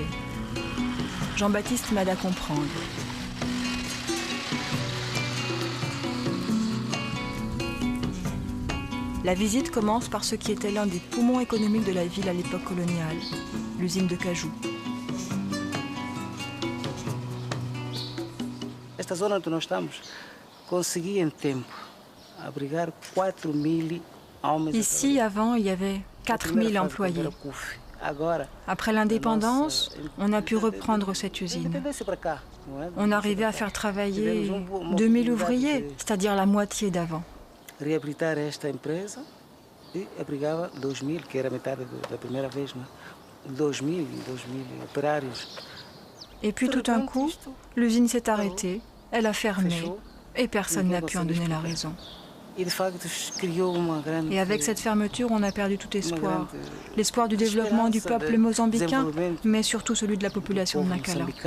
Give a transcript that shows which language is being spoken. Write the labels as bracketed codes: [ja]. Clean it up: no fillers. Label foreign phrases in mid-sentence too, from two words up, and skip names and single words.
[fr] Jean-Baptiste m'aide à comprendre. La visite commence par ce qui était l'un des poumons économiques de la ville à l'époque coloniale, l'usine de cajou. [pt] Esta zona onde nós estamos conseguia em tempo abrigar 4.000 homens. [fr] Ici, avant, il y avait 4000 employés. Après l'indépendance, on a pu reprendre cette usine. On arrivait à faire travailler 2000 ouvriers, c'est-à-dire la moitié d'avant. [pt] Reabilitar esta empresa e abrigava 2000, que era metade da primeira vez, né? 2000 operários. [fr] Et puis tout d'un coup, l'usine s'est arrêtée, elle a fermé, et personne n'a pu en donner la raison. Et avec cette fermeture, on a perdu tout espoir. L'espoir du développement du peuple mozambicain, mais surtout celui de la population de Nacala.